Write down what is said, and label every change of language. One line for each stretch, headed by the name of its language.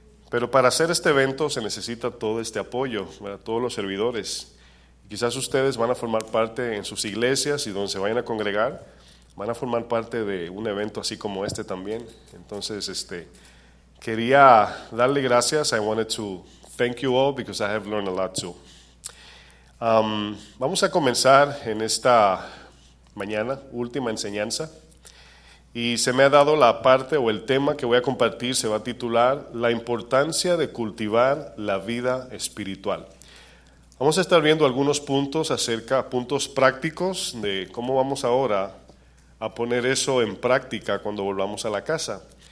Spanish: Pero para hacer este evento se necesita todo este apoyo, ¿verdad?, todos los servidores. Quizás ustedes van a formar parte en sus iglesias y donde se vayan a congregar, van a formar parte de un evento así como este también. Entonces, quería darle gracias.
English: I wanted to thank you all because I have learned a lot too.
Spanish: Vamos a comenzar en esta mañana, última enseñanza, y se me ha dado la parte o el tema que voy a compartir, se va a titular La importancia de cultivar la vida espiritual. Vamos a estar viendo algunos puntos puntos prácticos de cómo vamos ahora a poner eso en práctica cuando volvamos a la casa.